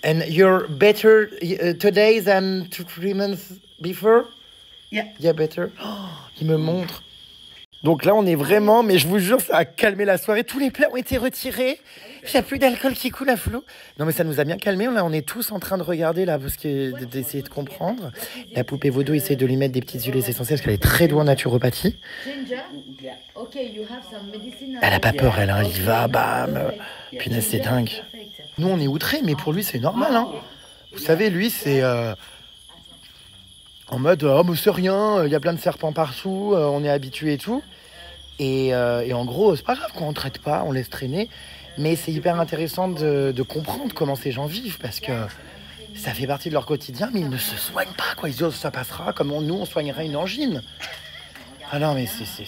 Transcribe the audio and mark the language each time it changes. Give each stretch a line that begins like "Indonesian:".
English: And you're better today than 3 months before? Yeah. Yeah, better.
French: Il me montre. Donc là, on est vraiment, mais je vous jure, ça a calmé la soirée. Tous les plats ont été retirés. Il n'y a plus d'alcool qui coule à flot. Non, mais ça nous a bien calmé. Là, on est tous en train de regarder, là, parce que d'essayer de comprendre. La poupée vaudou essaie de lui mettre des petites huiles essentielles parce qu'elle est très douée en naturopathie.
English: Ginger, ok, you have some medicine.
French: Elle a pas peur, elle, hein. Il va, bam. Punaise, c'est dingue. Nous, on est outrés, mais pour lui, c'est normal, hein. Vous savez, lui, c'est en mode, oh, mais c'est rien, il y a plein de serpents partout, on est habitué et tout. Et en gros, c'est pas grave qu'on ne traite pas, on laisse traîner. Mais c'est hyper intéressant de comprendre comment ces gens vivent, parce que ça fait partie de leur quotidien, mais ils ne se soignent pas, quoi. Ils disent, oh, ça passera, comme nous, on soignerait une angine. Ah non, mais c'est...